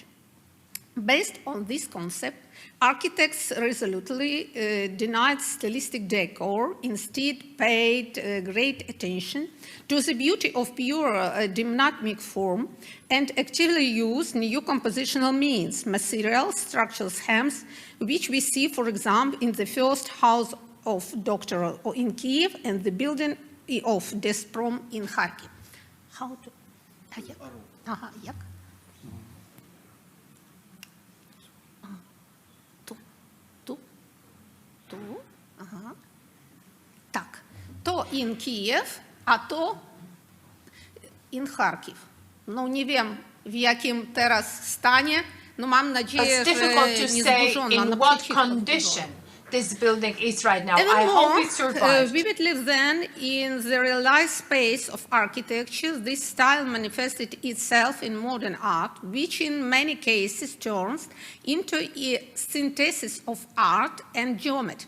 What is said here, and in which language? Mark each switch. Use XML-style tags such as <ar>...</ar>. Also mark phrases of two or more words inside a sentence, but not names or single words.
<en>Based on this concept, architects resolutely denied stylistic decor, instead paid great attention to the beauty of pure dynamic form, and actively used new compositional means, materials, structural schemes, which we see, for example, in the first house of Dr. in Kyiv and the building of Desprom in Kharkiv. How to?</en> <uk>Як? Ага. Так, то</uk> <en>in Kyiv,</en> <uk>а то</uk> <en>in Kharkiv.</en> <pl>No nie wiem, w jakim teraz stanie, no mam nadzieję, że nie zburzona.</pl> <en>In what condition this building is right now. I hope it survives. Vividly then, in the realized space of architecture, this style manifested itself in modern art, which in many cases turns into a synthesis of art and geometry.</en>